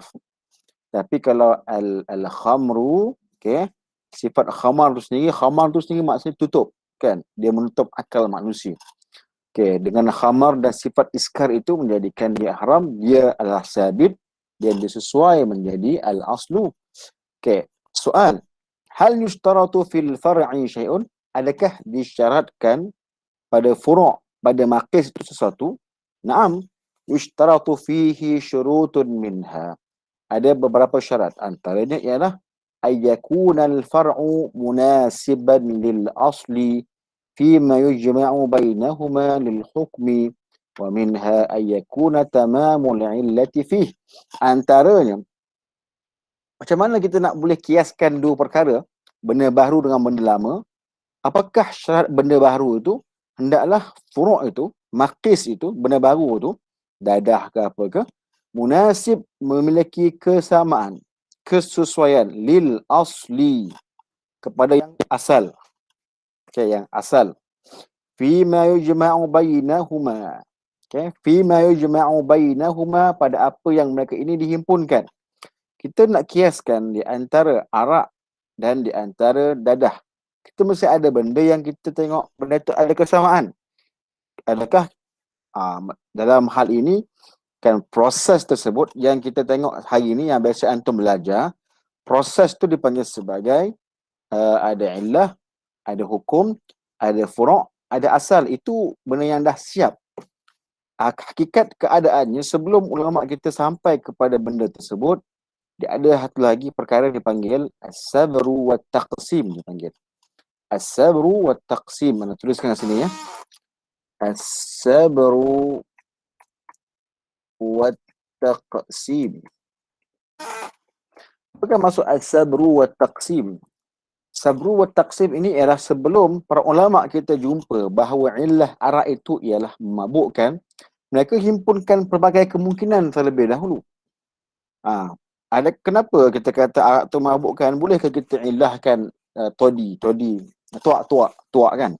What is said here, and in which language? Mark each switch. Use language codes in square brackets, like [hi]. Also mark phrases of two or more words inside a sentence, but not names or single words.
[ms] Tapi kalau al-khamru, okey, sifat khamar tu sendiri maksudnya tutup. kan, dia menutup akal manusia. Okey, dengan khamar dan sifat iskar itu menjadikan dia haram, dia adalah sabit, dia sesuai menjadi al-aslu. [ar] Okey, soal, هل يشترط في الفرع شيء? [ms] Adakah disyaratkan pada furu', pada maqis itu sesuatu? [ar] نعم، يشترط فيه شروط منها. [ms] Ada beberapa syarat, antaranya ialah [ar] أن يكون الفرع مناسبا للأصل فيما يجمع بينهما للحكم ومنها أن يكون تمام العلة فيه. [ms] Antaranya, macam mana kita nak boleh kiaskan dua perkara, benda baru dengan benda lama? Apakah syarat benda baru itu hendaklah furu' itu, maqis itu, benda baru itu, dadah ke apa ke, munasib, memiliki kesamaan, kesesuaian [ar] للأصل, [ms] kepada yang asal. Okay, yang asal. [ar] فيما يجمع بينهما. Okay, فيما يجمع بينهما, [ms] pada apa yang mereka ini dihimpunkan. Kita nak kiaskan di antara arak dan di antara dadah. Kita mesti ada benda yang kita tengok benda itu ada kesamaan. Adakah dalam hal ini kan proses tersebut yang kita tengok hari ini, yang biasa antum belajar, proses tu dipanggil sebagai ada illah, ada hukum, ada furu', ada asal. Itu benda yang dah siap. Hakikat keadaannya sebelum ulama kita sampai kepada benda tersebut, dia ada satu lagi perkara dipanggil [ar] السبر والتقسيم, [ms] dipanggil [ar] السبر والتقسيم. [ms] Mana tuliskan kat sini ya, [ar] السبر والتقسيم. [ms] Apakah maksud [ar] السبر والتقسيم? سبر وتقسيم [ms] ini ialah sebelum para ulama kita jumpa bahawa illah arak itu ialah memabukkan, mereka himpunkan pelbagai kemungkinan terlebih dahulu. Ada kenapa kita kata arak tu memabukkan? Bolehkah kita ilahkan todi, tuak kan?